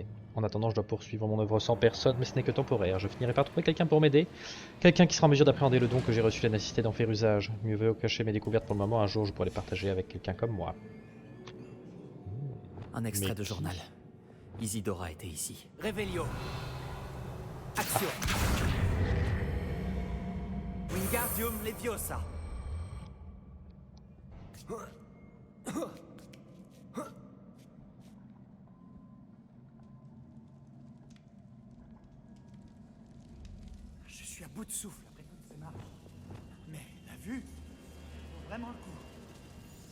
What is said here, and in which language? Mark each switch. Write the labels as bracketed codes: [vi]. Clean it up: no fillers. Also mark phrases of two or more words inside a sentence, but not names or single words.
[fr] En attendant je dois poursuivre mon œuvre sans personne, mais ce n'est que temporaire, je finirai par trouver quelqu'un pour m'aider, quelqu'un qui sera en mesure d'appréhender le don que j'ai reçu et d'assister d'en faire usage. Mieux vaut cacher mes découvertes pour le moment, un jour je pourrai les partager avec quelqu'un comme moi. Un extrait Mais de qui? journal. Isidora était ici. Revelio. Action. Wingardium Leviosa. Je suis à bout de souffle après toutes ces marches. Mais la vue vaut vraiment le coup.